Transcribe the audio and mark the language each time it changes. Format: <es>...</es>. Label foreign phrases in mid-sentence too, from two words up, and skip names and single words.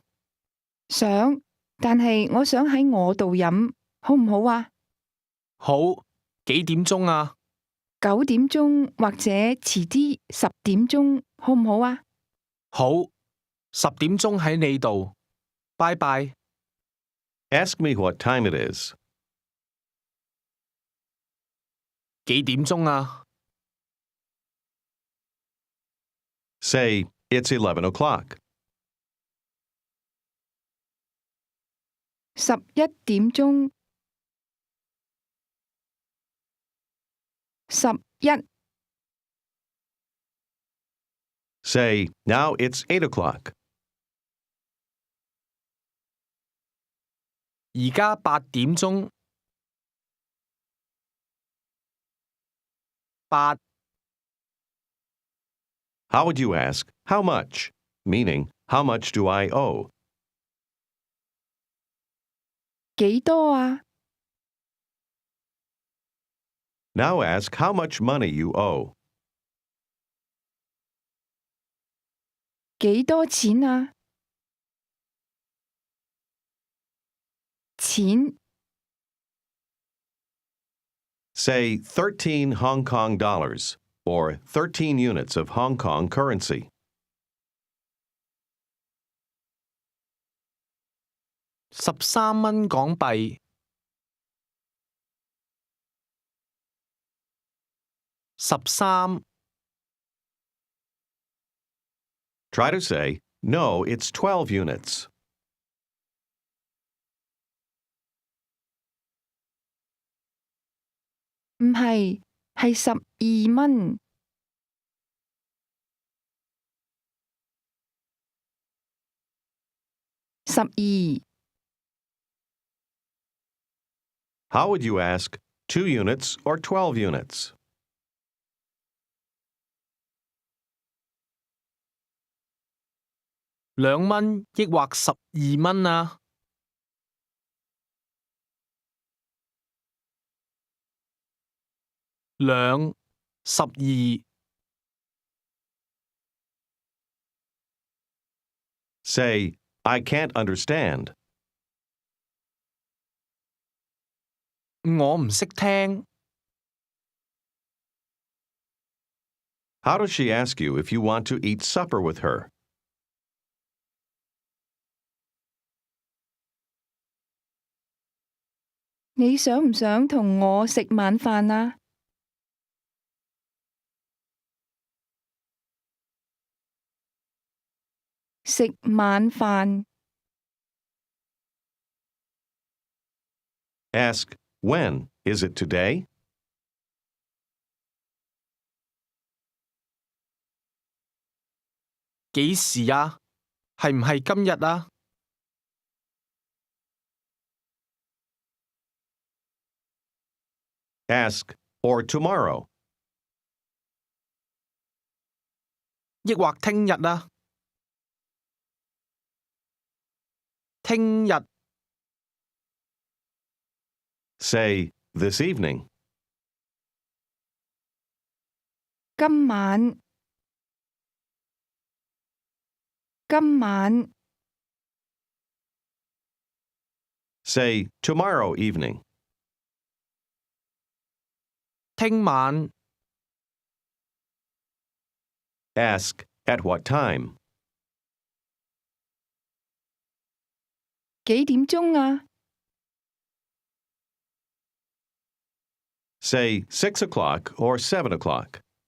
<yue>想，但係我想喺我度飲，好唔好啊？好，幾點鐘啊？ 9點鐘或者遲啲10點鐘，好唔好啊？好，10點鐘喺你度，拜拜。</yue> <en>Ask me what time it is.</en> <yue>幾點鐘啊？</yue> <en>Say, it's 11 o'clock.</en> <yue>11點鐘，11。</yue> <en>Say, now it's 8 o'clock.</en> <yue>而家8點鐘，8</yue> <en>How would you ask, how much? Meaning, how much do I owe?</en> <yue>幾多啊？</yue> <en>Now ask how much money you owe.</en> <yue>幾多錢啊？錢。</yue> <en>Say 13 Hong Kong dollars, or 13 units of Hong Kong currency.</en> <yue>13蚊港幣。13</yue> <en>Try to say, no, it's 12 units.</en> <yue>唔係，係12蚊。12。</yue> <en>How would you ask 2 units or 12 units?</en> <yue>2蚊抑或12蚊啊？ 2 12</yue> <en>Say, I can't understand.</en> <yue>我唔識聽。</yue> <en>How does she ask you if you want to eat supper with her?</en> <yue>你想唔想同我食晚飯啊？食晚飯。</yue> <en>Ask, when? Is it today?</en> <yue>幾時啊？係唔係今日啊？</yue> <en>Ask, or tomorrow.</en> <yue>抑或聽日啊？聽日。</yue> <en>Say, this evening.</en> <yue>今晚。今晚。</yue> <en>Say, tomorrow evening.</en> <yue>聽晚</yue> <en>Ask at what time.</en> <yue>幾點鐘啊？</yue> <en>Say 6 o'clock or 7 o'clock.</en>